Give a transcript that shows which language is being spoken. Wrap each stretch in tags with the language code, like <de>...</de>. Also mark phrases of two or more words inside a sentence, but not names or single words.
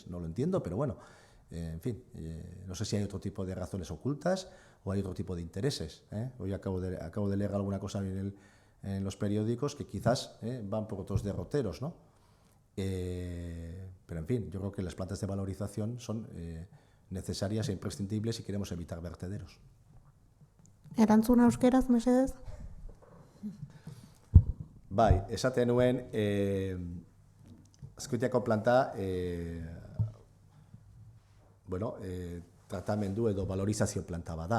<es>No lo entiendo, pero bueno, en fin, no sé si hay otro tipo de razones ocultas o hay otro tipo de intereses. Hoy acabo de leer alguna cosa en los periódicos que quizás van por otros derroteros, ¿no? Pero, en fin, yo creo que las plantas de valorización son necesarias e imprescindibles si queremos evitar vertederos.</es> <eu>Erantzuna euskeraz, mesedez? Bai, esaten nuen, Azkoitiako planta, tratamendu edo valorizazio planta bada.</eu>